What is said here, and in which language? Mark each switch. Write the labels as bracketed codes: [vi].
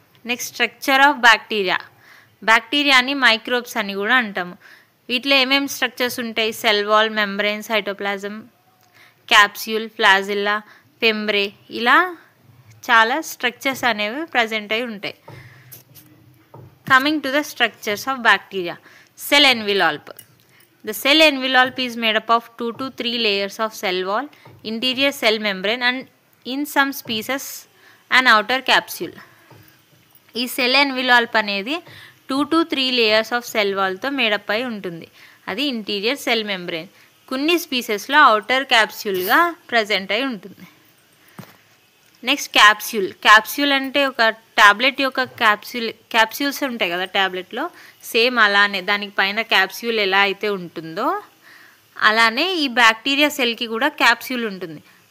[te] Next, structure of బ్యాక్టీరియాని microbes అని కూడా అంటాము. వీటిలో ఏమేమి స్ట్రక్చర్స్ ఉంటాయి? Cell wall, membrane, cytoplasm, capsule, flagella, ఫెంబ్రే ఇలా చాలా స్ట్రక్చర్స్ అనేవి ప్రజెంట్ అయి ఉంటాయి. [en] Coming to the structures of bacteria. Cell envelope. The cell envelope is made up of 2 to 3 layers of cell wall, interior cell membrane and in some species an outer capsule. [te] ఈ cell ఎన్విలాల్ప్ అనేది 2 to 3 layers of cell వాల్తో made up అయి ఉంటుంది. అది interior cell membrane. కొన్ని స్పీసెస్లో outer క్యాప్స్యూల్గా present అయి ఉంటుంది. Next, capsule అంటే ఒక ట్యాబ్లెట్ యొక్క క్యాప్స్యూల్స్ ఉంటాయి కదా ట్యాబ్లెట్లో, సేమ్ అలానే దానికి పైన క్యాప్స్యూల్ ఎలా అయితే ఉంటుందో అలానే ఈ బ్యాక్టీరియా సెల్కి కూడా క్యాప్స్యూల్ ఉంటుంది.